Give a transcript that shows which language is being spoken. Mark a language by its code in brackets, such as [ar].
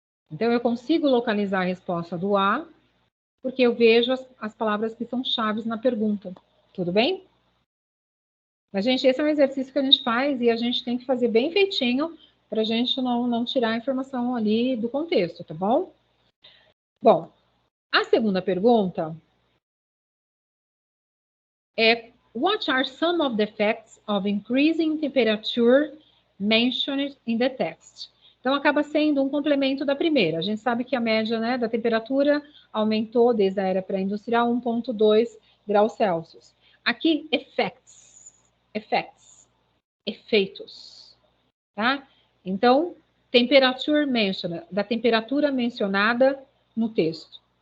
[pt] Então, eu consigo localizar a resposta do A, porque eu vejo as palavras que são chaves na pergunta. Tudo bem? Mas, gente, esse é um exercício que a gente faz e a gente tem que fazer bem feitinho para a gente não tirar a informação ali do contexto, tá bom? Bom, a segunda pergunta é: [en] what are some of the effects of increasing temperature mentioned in the text? [pt] Então, acaba sendo um complemento da primeira. A gente sabe que a média, né, da temperatura aumentou desde a era pré-industrial 1,2 graus Celsius. Aqui, efeitos, tá? Então, [en] temperature mentioned, [pt] da temperatura mencionada no texto.